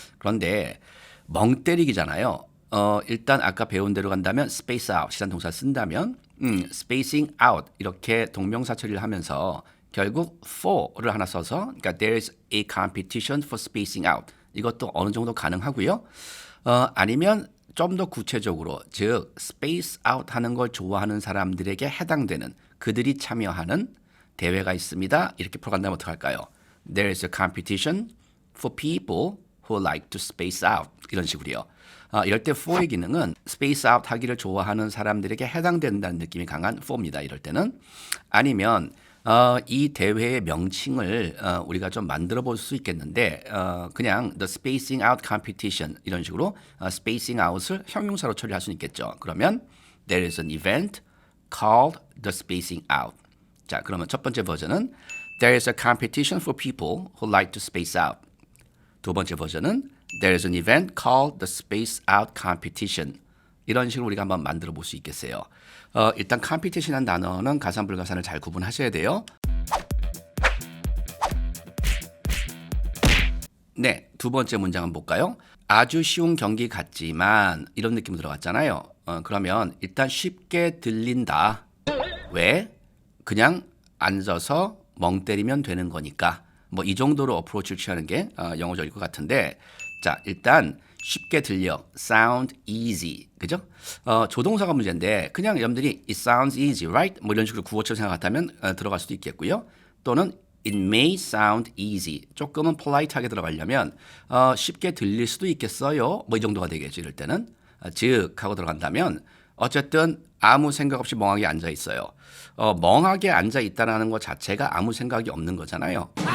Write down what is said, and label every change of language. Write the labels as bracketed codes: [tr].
[ko] 그런데 멍 때리기잖아요. 일단 아까 배운 대로 간다면 space out 이라는 동사를 쓴다면 spacing out 이렇게 동명사 처리를 하면서 결국 for를 하나 써서 그러니까 [en] there is a competition for spacing out [ko] 이것도 어느 정도 가능하고요. 아니면 좀 더 구체적으로 즉 space out 하는 걸 좋아하는 사람들에게 해당되는 그들이 참여하는 대회가 있습니다. 이렇게 풀어간다면 어떡할까요? [en] There is a competition for people who like to space out [ko] 이런 식으로요. 이럴 때 for의 기능은 space out 하기를 좋아하는 사람들에게 해당된다는 느낌이 강한 for입니다. 이럴 때는 아니면 이 대회의 명칭을 우리가 좀 만들어 볼 수 있겠는데 그냥 [en] the spacing out competition [ko] 이런 식으로 spacing out을 형용사로 처리할 수 있겠죠. [en] 그러면 there is an event called the spacing out. [ko] 자, 그러면 첫 번째 버전은 [en] there is a competition for people who like to space out. [ko] 두 번째 버전은 [en] there is an event called the space out competition. [ko] 이런 식으로 우리가 한번 만들어 볼 수 있겠어요. 일단 competition이라는 단어는 가산 불가산을 잘 구분하셔야 돼요. 네, 두 번째 문장 한번 볼까요? 아주 쉬운 경기 같지만 이런 느낌 들어갔잖아요. 그러면 일단 쉽게 들린다. 왜? 그냥 앉아서 멍 때리면 되는 거니까. 뭐 이 정도로 어프로치를 취하는 게 영어적일 것 같은데 자, 일단 쉽게 들려. [en] sound easy. [ko] 그죠? 조동사가 문제인데 그냥 여러분들이 [en] it sounds easy, right? [ko] 뭐 이런 식으로 구어체로 생각한다면 들어갈 수도 있겠고요. [en] 또는 it may sound easy. [ko] 조금은 polite하게 들어가려면 쉽게 들릴 수도 있겠어요. 뭐 이 정도가 되겠죠. 이럴 때는. 즉 하고 들어간다면 어쨌든 아무 생각 없이 멍하게 앉아 있어요. 멍하게 앉아 있다라는 것 자체가 아무 생각이 없는 거잖아요.